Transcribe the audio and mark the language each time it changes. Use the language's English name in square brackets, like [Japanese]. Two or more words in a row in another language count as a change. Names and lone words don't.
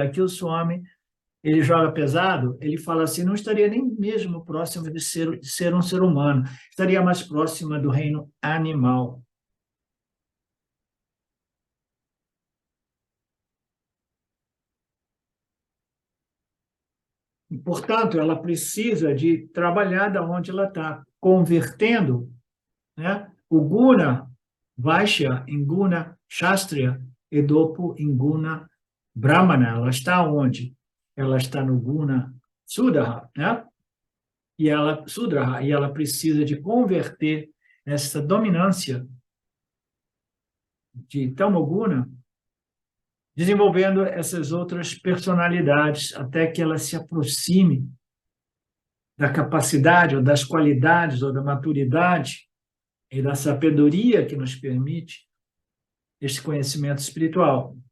[Portuguese] Aqui o Swami, ele joga pesado, ele fala assim, não estaria nem mesmo próximo de ser um ser humano, estaria mais próxima do reino animal. E, portanto, ela precisa de trabalhar da onde ela está, convertendo, né, o guna vaishya em guna kshatriya e dopo em guna brahmana. Ela está onde? Ela está no guna sudra, né? E ela precisa de converter essa dominância de tamoguna, desenvolvendo essas outras personalidades até que ela se aproxime da capacidade ou das qualidades ou da maturidade e da sabedoria que nos permite este conhecimento espiritual.